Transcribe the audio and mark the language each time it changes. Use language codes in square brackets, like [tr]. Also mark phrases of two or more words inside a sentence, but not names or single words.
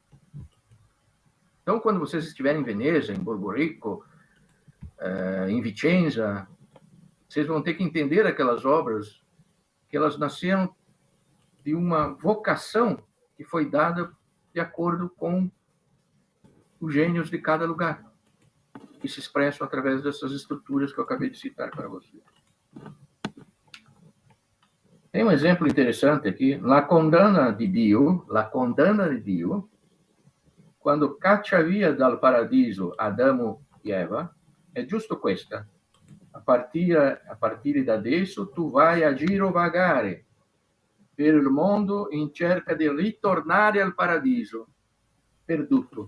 [pt] Então, quando vocês estiverem em Veneza, em Borborico, em Vicenza, vocês vão ter que entender aquelas obras, que elas nasceram de uma vocação que foi dada de acordo com os gênios de cada lugar, que se expressam através dessas estruturas que eu acabei de citar para vocês. Tem um exemplo interessante aqui, [it] La condanna di Dio, quando caccia via dal paradiso Adamo e Eva, è giusto questa. A partire da adesso tu vai a girovagare per il mondo in cerca di ritornare al paradiso perduto.